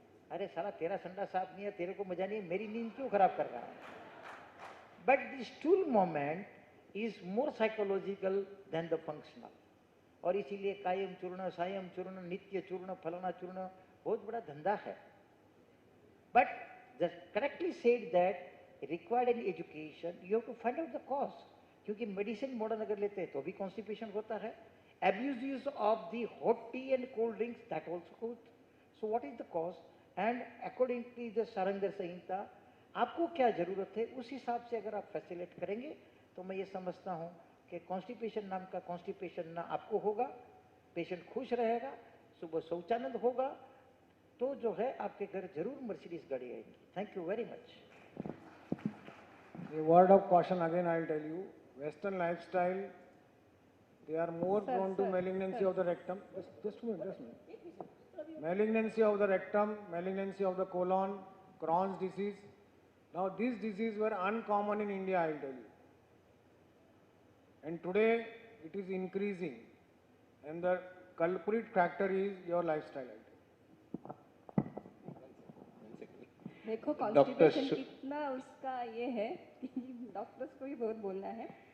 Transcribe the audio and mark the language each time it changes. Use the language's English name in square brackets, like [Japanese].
[Hindi] अरे साला तेरा संडा साफ नहीं है, तेरे को मजा नहीं है, मेरी नींद क्यों खराब कर रहा है। [English] But the stool moment is more psychological than the functional. [Hindi] और इसीलिए कायम चूर्ण, सायम चूर्ण, नित्य चूर्ण, फलाना चूर्ण बहुत बड़ा धंधा है। [English] But just correctly said that required in education, you have to find out the cause. [Hindi] क्योंकि मेडिसिन मॉडर्न अगर लेते हैं तो भी कॉन्स्टिपेशन होता है। [English] Abuse use of the hot tea and cold drinks, that also goes. So what is the cause? [Hindi] And according to the सारंगर संहिता, आपको क्या जरूरत है उस हिसाब से अगर आप फैसिलिटेट करेंगे तो मैं ये समझता हूं कि कॉन्स्टिपेशन नाम का कॉन्स्टिपेशन ना आपको होगा, पेशेंट खुश रहेगा, सुबह शौचानंद होगा, तो जो है आपके घर जरूर मर्सिडीज गाड़ी आएगी। [English] Thank you very much. A word of caution again I will tell you, Western lifestyle, they are more prone to malignancy of the rectum. Just a minute. Malignancy of the rectum, malignancy of the colon, Crohn's disease. Now these diseases were uncommon in India, I will tell you. And today it is increasing. And the culprit factor is your lifestyle, I will tell you. [Hindi] देखो constipation कितना उसका ये है कि doctors को भी बहुत बोलना है।